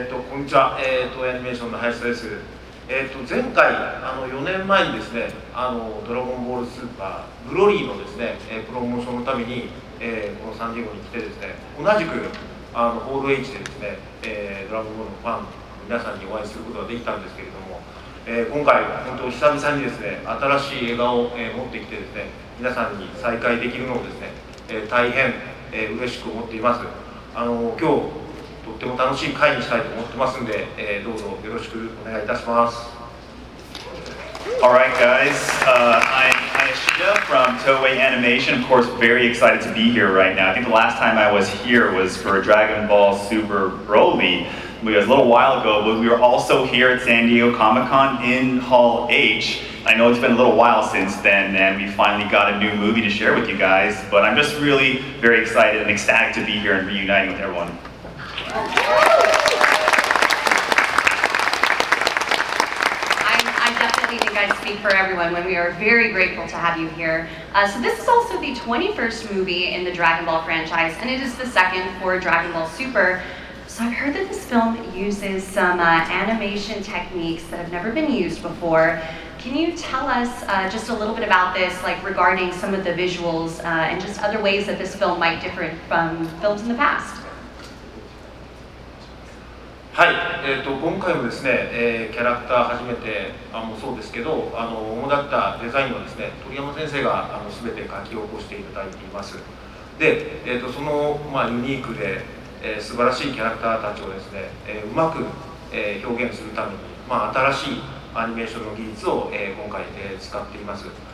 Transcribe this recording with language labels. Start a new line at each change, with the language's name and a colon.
Japanese: こんにちは、東映アニメーションの林です。前回4年前にですね、ドラゴンボールスーパーグロリーのですね、プロモーションのために、このサンディエゴに来てですね、同じくホール H でですね、ドラゴンボールのファンの皆さんにお会いすることができたんですけれども、今回本当久々にですね、新しい笑顔を、持ってきてですね、皆さんに再会できるのをですね、大変、嬉しく思っています。今日とっても楽しい会にしたいと思ってますんで、どうぞよろしくお願いいたします。
English: Alright guys, I'm Hayashida from Toei Animation. Of course, very excited to be here right now. I think the last time I was here was for Dragon Ball Super Broly. It was a little while ago, but we were also here at San Diego Comic-Con in Hall H. I know it's been a little while since then, and we finally got a new movie to share with you guys, but I'm just really very excited and ecstatic to be here and reuniting with everyone. I think I speak for everyone when we are very grateful to have you here. So this is also the 21st movie in the Dragon Ball franchise, and it is the second for Dragon Ball Super. So I've heard that this film uses some animation techniques that have never been used before. Can you tell us just a little bit about this, like regarding some of the visuals and just other ways that this film might differ from films in the past?
Japanese: はい、今回もですね、キャラクター初めてもそうですけど、主だったデザインはですね、鳥山先生が全て書き起こしていただいています。で、その、ユニークで、素晴らしいキャラクターたちをですね、うまく、表現するために、新しいアニメーションの技術を、今回、使っています。